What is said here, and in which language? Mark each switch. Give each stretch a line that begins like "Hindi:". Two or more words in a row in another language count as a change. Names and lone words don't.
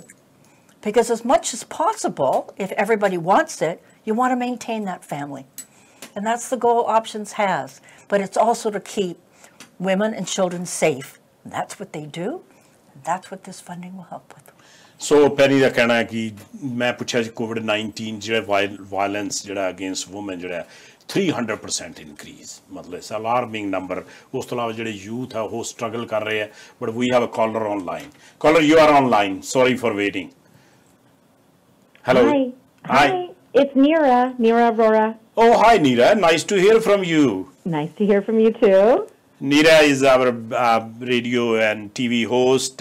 English: Because as much as possible, if everybody wants it, you want to maintain that family. And that's the goal Options has. But it's also to keep women and children safe. And that's what they do. And that's what this funding will help with.
Punjabi: So, Penny ਦਾ ਕਹਿਣਾ ਹੈ ਕਿ ਮੈਂ ਪੁੱਛਿਆ ਸੀ COVID-19 ਜਿਹੜਾ violence ਜਿਹੜਾ
English: against women
Punjabi: ਜਿਹੜਾ 300% increase ਮਤਲਬ
English: it's alarming number.
Punjabi: ਉਸ ਤੋਂ ਇਲਾਵਾ ਜਿਹੜੇ youth ਹੈ ਉਹ struggle ਕਰ ਰਹੇ ਹੈ.
English: But we have a caller online. Caller, you are online. Sorry for waiting. Hello. Hi. It's Neera Aurora. Oh, hi Neera. Nice to hear from you. Nice to hear from you too. Neera is our radio and TV host.